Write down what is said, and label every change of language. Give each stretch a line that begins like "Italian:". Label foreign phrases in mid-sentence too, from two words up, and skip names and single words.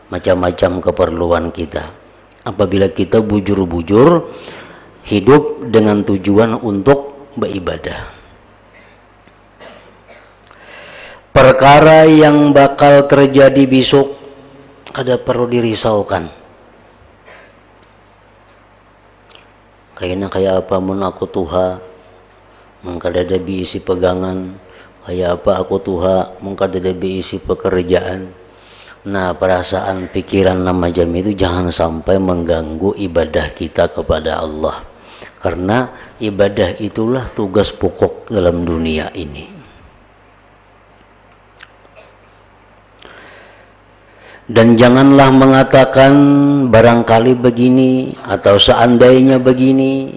Indonesian: macam-macam keperluan kita. Apabila kita bujur-bujur hidup dengan tujuan untuk beribadah. Perkara yang bakal terjadi besok ada perlu dirisaukan.
Banjar: Kayaknya kayak apa mun aku tuha, mengkada isi pegangan, kayak apa aku tuha, mengkada isi pekerjaan.
Indonesian: Nah, perasaan pikiran macam itu jangan sampai mengganggu ibadah kita kepada Allah. Karena ibadah itulah tugas pokok dalam dunia ini. Dan janganlah mengatakan barangkali begini atau seandainya begini.